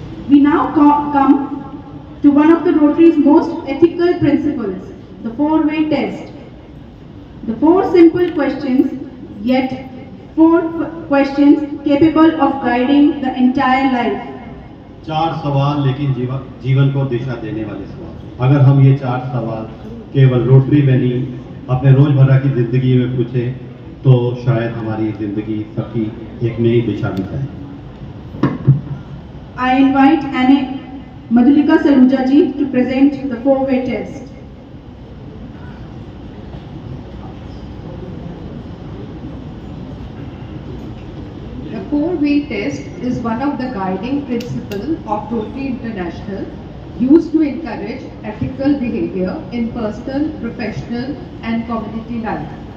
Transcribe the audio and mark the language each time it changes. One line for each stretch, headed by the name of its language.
English: We now come to one of the Rotary's most ethical principles, the four-way test. The four simple questions, yet four questions capable of guiding the entire life.
Hindi: चार सवाल लेकिन जीवन को दिशा देने वाले सवाल। अगर हम ये चार सवाल केवल रोटरी में नहीं अपने रोजमर्रा की जिंदगी में पूछें तो शायद हमारी जिंदगी सबकी एक नई दिशा दिखाए।
English: I invite Anne Madhulika Saluja ji to present the four-way test. The four-way test is one of the guiding principles of Rotary International, used to encourage ethical behavior in personal, professional and community life.